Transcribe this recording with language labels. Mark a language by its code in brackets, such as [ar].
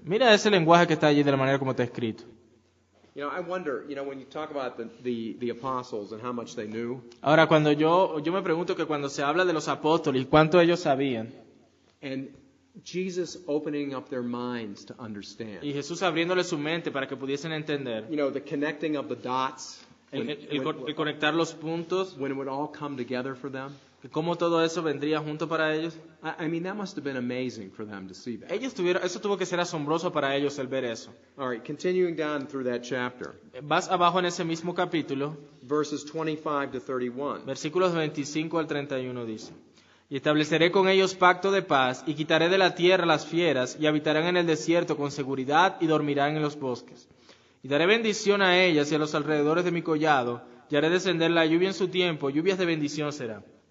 [es] Mira ese lenguaje que está allí de la manera como está escrito. [en] You know, I wonder, when you talk about the apostles and how much they knew, [es] Ahora, cuando yo me pregunto que cuando se habla de los apóstoles, ¿cuánto ellos sabían? [en] and Jesus opening up their minds to understand. [es] Y Jesús abriéndole su mente para que pudiesen entender. [en] The connecting of the dots, [es] El conectar los puntos, [en] when it would all come together for them. [es] que cómo todo eso vendría junto para ellos. [en] I mean, that must have been amazing for them to see that. [es] Eso tuvo que ser asombroso para ellos el ver eso. [en] All right, continuing down through that chapter, [es] Vas abajo en ese mismo capítulo, [en] verses 25 to 31. [es] versículos 25 al 31 dice: Y estableceré con ellos pacto de paz, y quitaré de la tierra las fieras, y habitarán en el desierto con seguridad, y dormirán en los bosques. Y daré bendición a ellas y a los alrededores de mi collado, y haré descender la lluvia en su tiempo, lluvias de bendición será.